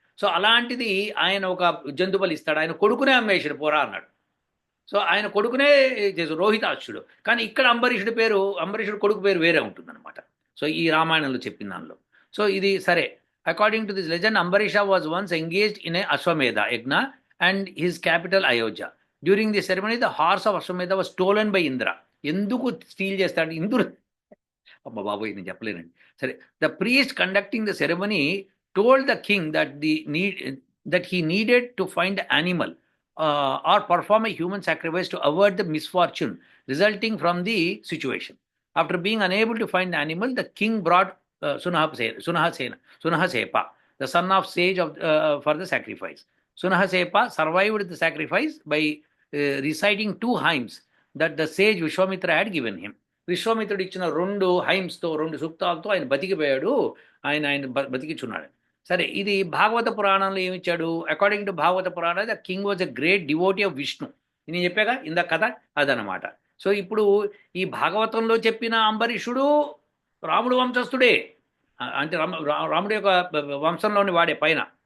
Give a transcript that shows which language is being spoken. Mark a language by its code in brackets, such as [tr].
[te] So అలాంటిది ఆయన ఒక జంతుబలి ఇస్తాడు. ఆయన కొడుకునే అమ్మేశాడు పోరా అన్నాడు. సో ఆయన కొడుకునే రోహితాక్షుడు. కానీ ఇక్కడ అంబరీషుడు కొడుకు పేరు వేరే ఉంటుందన్నమాట. సో ఈ రామాయణంలో చెప్పిన దానిలో. సో ఇది సరే. [en] According to this legend, Ambarisha was once engaged in a Ashwamedha yajna and his capital Ayodhya. During the ceremony, the horse of Ashwamedha was stolen by Indra. [te] ఎందుకు స్టీల్ చేస్తాడు ఇంద్రుడు? అమ్మ బాబోయ్, నేను చెప్పలేనండి. సరే, [en] The priest conducting the ceremony told the king that he needed to find an animal or perform a human sacrifice to avert the misfortune resulting from the situation. After being unable to find the animal, the king brought Sunahasepa, the son of sage for the sacrifice. Sunahasepa survived the sacrifice by reciting 2 hymns that the sage Vishwamitra had given him. [te] విశ్వామిత్రుడు ఇచ్చిన 2 హైమ్స్తో 2 సూక్తాలతో ఆయన బతికిపోయాడు. ఆయన బతికిచున్నాడు. సరే, ఇది భాగవత పురాణంలో ఏమిచ్చాడు? [en] According to Bhagavata Purana, the king was a great devotee of Vishnu. [te] నేను చెప్పాగా ఇందా కథ అదనమాట. సో ఇప్పుడు ఈ భాగవతంలో చెప్పిన అంబరీషుడు రాముడు వంశస్థుడే, అంటే రాముడి యొక్క వంశంలోని వాడే పైన.